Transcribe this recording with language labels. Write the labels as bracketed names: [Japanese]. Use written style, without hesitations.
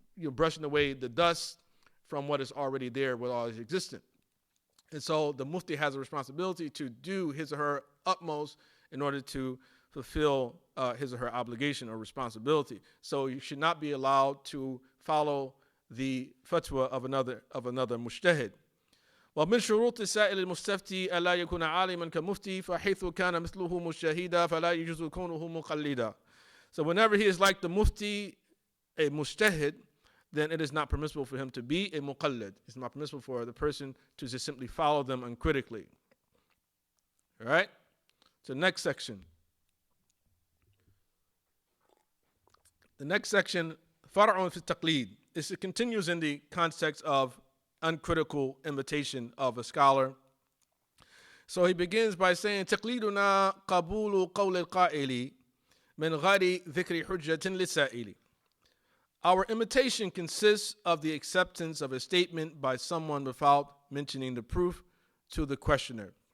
[English] You're brushing away the dust from what is already there, what already existent. And so the mufti has a responsibility to do his or her utmost in order to fulfill his or her obligation or responsibility. So you should not be allowed to follow the fatwa of another mujtahid. [Arabic] ومن شروط السائل المستفتي ألا يكون عالما كمفتي فحيث كان مثله مجتهدا فلا يجوز كونه مقلدا. [English] So whenever he is like the mufti, a mujtahid, then it is not permissible for him to be a muqallid. It's not permissible for the person to just simply follow them uncritically. All right? So next section. The next section, far'un fi taqleed. It continues in the context of uncritical imitation of a scholar. So he begins by saying, [Arabic] تقليدنا قبول قول القائل من غير ذكر حجة للسائل. [English] Our imitation consists of the acceptance of a statement by someone without mentioning the proof to the questioner.